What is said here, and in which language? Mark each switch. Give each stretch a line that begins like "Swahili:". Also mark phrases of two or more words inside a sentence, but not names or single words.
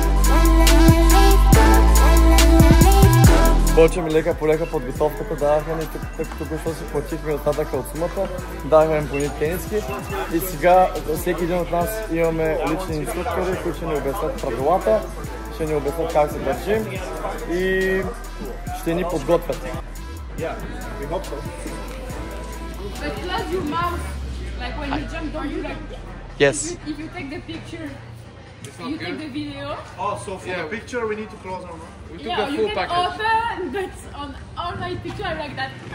Bulgarian: Почваме лека по лека подготовката, даваха ни тук си платихме остатъка от сумата, даваха ни по ни тениски и сега всеки един от нас имаме лични инструктори, които ще ни обяснят правилата, ще ни обяснят как се държим и ще ни подготвят.
English: Like when you jump, don't you like? Yes. If you take the picture, you take the video. Oh, so for the picture we need to close our mouth. We took the full package. Open, but on all my picture I'm like that.